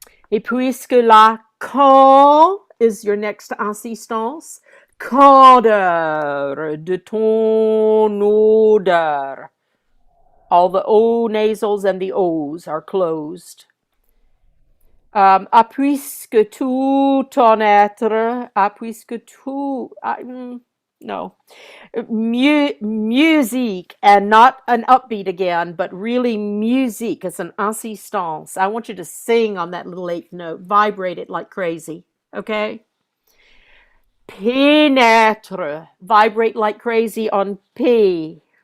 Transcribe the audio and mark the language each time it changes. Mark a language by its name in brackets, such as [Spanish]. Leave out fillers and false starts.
[French] Et puisque la quand [English] is your next assistance, [French] candeur de ton odeur. [English] All the O nasals and the O's are closed. [French] Puisque tout ton être, puisque tout, no. [English] Musique, and not an upbeat again, but really musique as an assistance. I want you to sing on that little 8th note, vibrate it like crazy, okay? Pénètre, vibrate like crazy on P.